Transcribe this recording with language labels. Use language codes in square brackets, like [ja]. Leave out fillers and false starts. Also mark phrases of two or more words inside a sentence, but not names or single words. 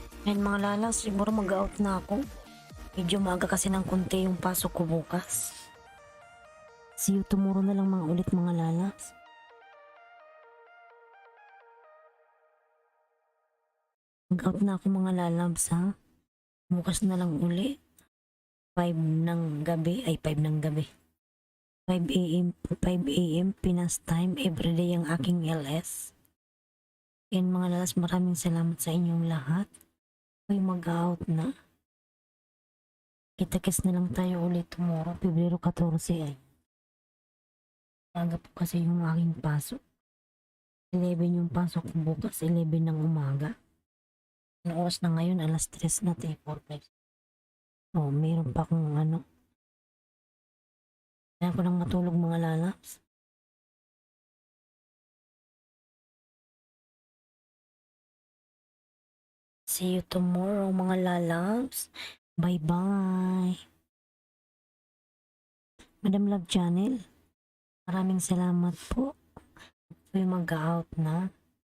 [tl] Ayun mga lalas, siguro mag-out na ako. Medyo maaga kasi ng konti yung pasok ko bukas. [en] See you tomorrow [tl] na lang mga ulit mga lalas. Mag-out na ako mga lalabs ha. Bukas na lang uli. 5 ng gabi, ay 5 ng gabi. 5 a.m. 5 a.m. Pinas time, everyday ang aking LS. And mga lalas, maraming salamat sa inyong lahat. Ay mag-out na. Kita-kits na lang tayo ulit tomorrow, Pebrero 14 ay. Aga po kasi yung aking pasok. 11 yung pasok ko bukas, 11 ng umaga. Ang oras na ngayon, alas 3 na 3:45. Oh, mayroon pa akong ano. Kaya ko nang matulog mga lalaps. [en] See you tomorrow [tl] mga lalaps. [en] Bye-bye. Madam Love Channel, [tl] maraming salamat po. Ako'y mag-out na.